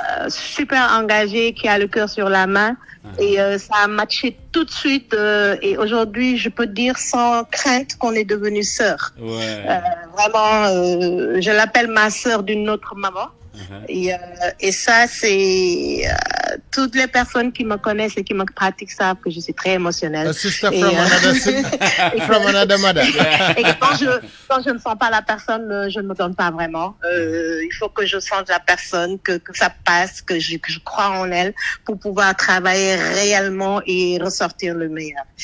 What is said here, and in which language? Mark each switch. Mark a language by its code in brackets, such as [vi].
[fr] Super engagée, qui a le cœur sur la main. Et ça a matché tout de suite. Et aujourd'hui, je peux dire sans crainte qu'on est devenues sœurs. Ouais. Vraiment, je l'appelle ma sœur d'une autre maman. Et ça, c'est toutes les personnes qui me connaissent et qui me pratiquent savent que je suis très émotionnelle. [en] A sister from another mother. [fr] Et quand je ne sens pas la personne, je ne me donne pas vraiment. Il faut que je sente la personne, que ça passe, que je crois en elle pour pouvoir travailler réellement et ressortir le meilleur.